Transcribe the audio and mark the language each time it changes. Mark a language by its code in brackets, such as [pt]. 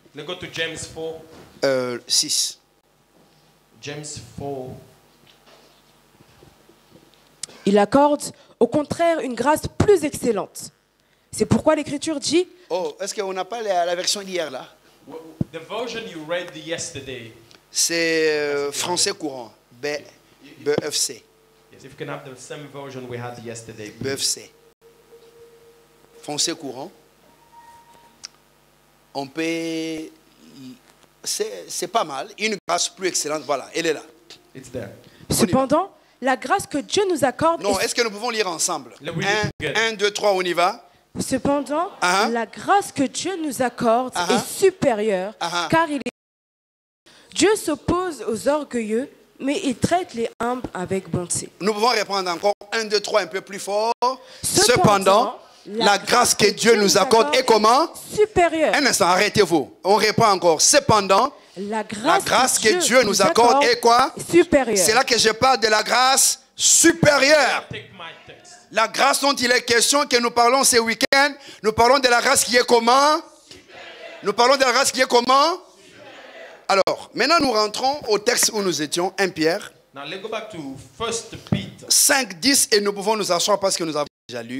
[en] Let's go to James 4. 6. James 4. [fr] Il accorde au contraire une grâce plus excellente. C'est pourquoi l'Écriture dit... Oh, est-ce qu'on n'a pas la version d'hier là? [en] The version you read yesterday. [fr] C'est français courant, BFC. [en] Yes, if you can have the same version we had yesterday. [fr] BFC. Foncé courant. On peut... C'est pas mal. Une grâce plus excellente. Voilà, elle est là. [en] It's there. [fr] Cependant, la grâce que Dieu nous accorde... Non, est-ce que nous pouvons lire ensemble? 1, 2, 3, on y va. Cependant, la grâce que Dieu nous accorde est supérieure, car il est... Dieu s'oppose aux orgueilleux, mais il traite les humbles avec bonté. Nous pouvons répondre encore 1, 2, 3 un peu plus fort. Cependant, la grâce que Dieu nous accorde est comment? Supérieure. Un instant, arrêtez-vous. On répond encore. Cependant, la grâce que Dieu nous accorde est quoi? Supérieure. C'est là que je parle de la grâce supérieure. La grâce dont il est question, que nous parlons ce week-end, nous parlons de la grâce qui est comment? Nous parlons de la grâce qui est comment? Alors, maintenant nous rentrons au texte où nous étions, 1 Pierre. [en] Now let's go back to 1 Peter [fr] 5, 10, et nous pouvons nous asseoir parce que nous avons déjà lu.